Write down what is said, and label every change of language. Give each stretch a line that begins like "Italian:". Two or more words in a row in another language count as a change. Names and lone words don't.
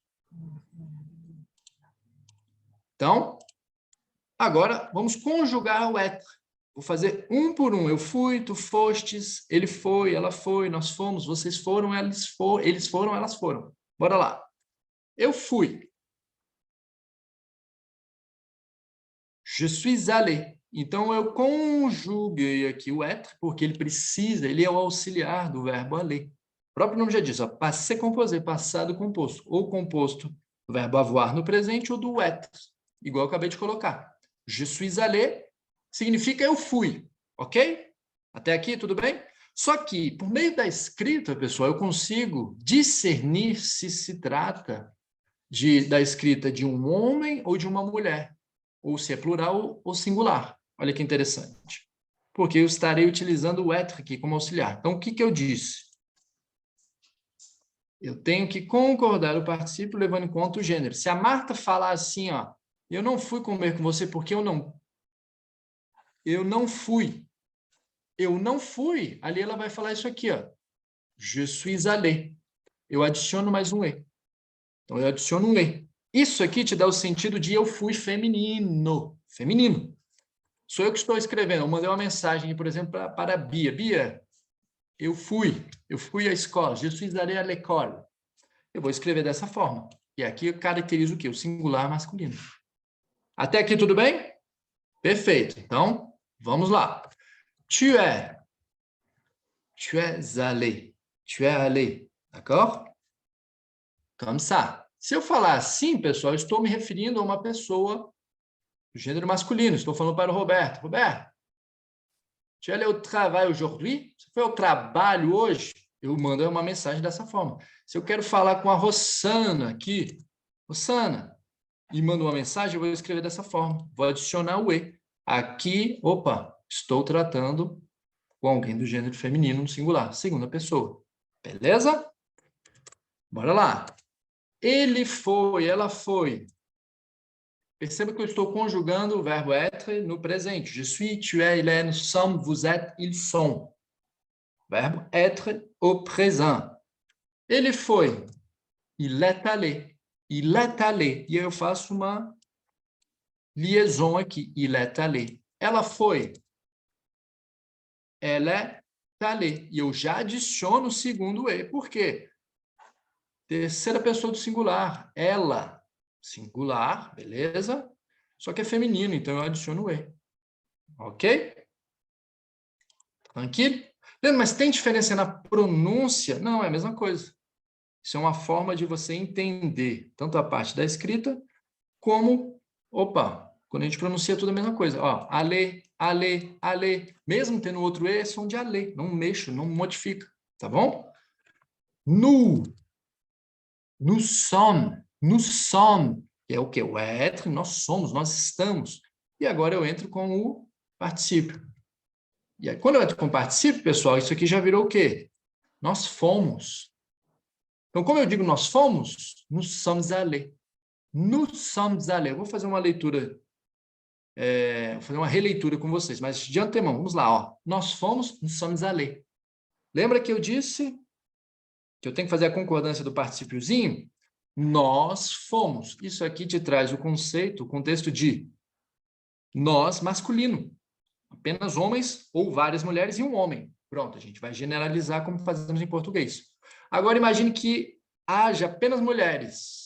Portuguese: Então, agora vamos conjugar o être. Vou fazer um por um. Eu fui, tu fostes, ele foi, ela foi, nós fomos, vocês foram, eles foram, elas foram. Bora lá. Eu fui.
French: Je suis allé.
Portuguese: Então, eu conjuguei aqui o être, porque ele é o auxiliar do verbo aller. O próprio nome já diz, ó,
French: passé composé,
Portuguese: passado composto, ou composto do verbo avoir no presente ou do être, igual eu acabei de colocar.
French: Je suis allé
Portuguese: significa eu fui, ok? Até aqui, tudo bem? Só que, por meio da escrita, pessoal, eu consigo discernir se se trata da escrita de um homem ou de uma mulher, ou se é plural ou singular. Olha que interessante. Porque eu estarei utilizando o être aqui como auxiliar. Então, o que eu disse? Eu tenho que concordar o particípio levando em conta o gênero. Se a Marta falar assim, ó, eu não fui comer com você porque eu não fui. Eu não fui. Ali ela vai falar isso aqui, ó.
French: Je suis allé.
Portuguese: Eu adiciono mais um E. Então, eu adiciono um E. Isso aqui te dá o sentido de eu fui feminino. Feminino. Sou eu que estou escrevendo. Eu mandei uma mensagem, por exemplo, para a Bia. Bia, eu fui à escola.
French: Je suis allé à l'école.
Portuguese: Eu vou escrever dessa forma. E aqui eu caracterizo o quê? O singular masculino. Até aqui tudo bem? Perfeito. Então, vamos lá.
French: Tu es allé. Tu es allé. D'accord? Comme ça.
Portuguese: Se eu falar assim, pessoal, eu estou me referindo a uma pessoa do gênero masculino. Estou falando para o Roberto. Roberto,
French: tu es allé au travail aujourd'hui?
Portuguese: Você foi ao trabalho hoje? Eu mando uma mensagem dessa forma. Se eu quero falar com a Rossana aqui, Rossana, e mando uma mensagem, eu vou escrever dessa forma. Vou adicionar o E. Aqui, opa, estou tratando com alguém do gênero feminino no singular, segunda pessoa. Beleza? Bora lá. Ele foi, ela foi. Perceba que eu estou conjugando o verbo être no presente.
French: Je suis, tu es, il est, nous sommes, vous êtes, ils sont.
Portuguese: Verbo
French: être au présent.
Portuguese: Ele foi.
French: Il est allé. Il est allé.
Portuguese: E eu faço uma liaison aqui.
French: Il est allé.
Portuguese: Ela foi.
French: Elle est allée.
Portuguese: E eu já adiciono o segundo E. Por quê? Terceira pessoa do singular. Ela. Singular, beleza? Só que é feminino, então eu adiciono o E. Ok? Tranquilo? Mas tem diferença na pronúncia? Não, é a mesma coisa. Isso é uma forma de você entender tanto a parte da escrita como, quando a gente pronuncia tudo a mesma coisa. Ó, ale, ale, ale. Mesmo tendo outro E, é som de ale. Não mexo, não modifica. Tá bom?
French: Nous sommes,
Portuguese: que é o quê? O être, nós somos, nós estamos. E agora eu entro com o particípio. E aí, quando eu entro com o particípio, pessoal, isso aqui já virou o quê? Nós fomos. Então, como eu digo nós fomos,
French: nous sommes allés. Nous sommes allés.
Portuguese: Eu vou fazer uma leitura, vou fazer uma releitura com vocês, mas de antemão, vamos lá. Ó. Nós fomos,
French: nous sommes allés.
Portuguese: Lembra que eu disse que eu tenho que fazer a concordância do particípiozinho? Nós fomos. Isso aqui te traz o conceito, o contexto de nós masculino. Apenas homens ou várias mulheres e um homem. Pronto, a gente vai generalizar como fazemos em português. Agora imagine que haja apenas mulheres.